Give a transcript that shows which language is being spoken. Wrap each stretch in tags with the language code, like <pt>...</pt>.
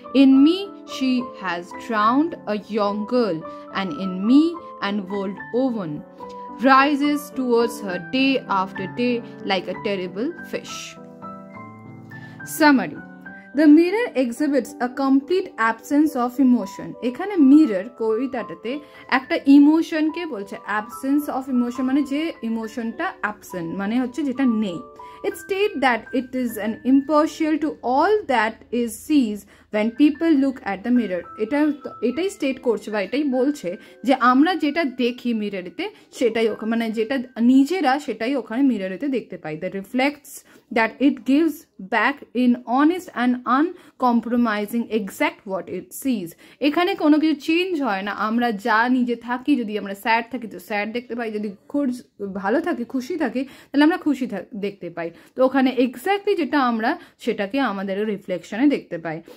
<en>In me she has drowned a young girl, and in me an old woman rises towards her day after day like a terrible fish. Summary. The mirror exhibits a complete absence of emotion.</en> <bn>এখানে mirror কবিতাটাতে একটা ইমোশনকে বলছে</bn> <en>absence of emotion</en> <bn>মানে যে ইমোশনটা absent মানে হচ্ছে যেটা নেই.</bn> <en>It states that it is an impartial to all that is sees when people look at the mirror.</en> <bn>এটাই স্টেট করছে বা এটাই বলছে যে আমরা যেটা দেখি মিররেতে সেটাই মানে যেটা নিজেরা সেটাই ওখানে মিররেতে দেখতে পাই.</bn> <en>The reflects that it gives back in honest and uncompromising exact what it sees.</en> <bn>এখানে কোনো কিছু চেঞ্জ হয় না. আমরা যা নিজে থাকি, যদি আমরা স্যাড থাকি তো স্যাড দেখতে পাই, যদি ভালো থাকি খুশি থাকি তাহলে আমরা খুশি দেখতে পাই. তো ওখানে এক্স্যাক্টলি যেটা আমরা সেটাকে আমাদের রিফ্লেকশনে দেখতে পাই.</bn>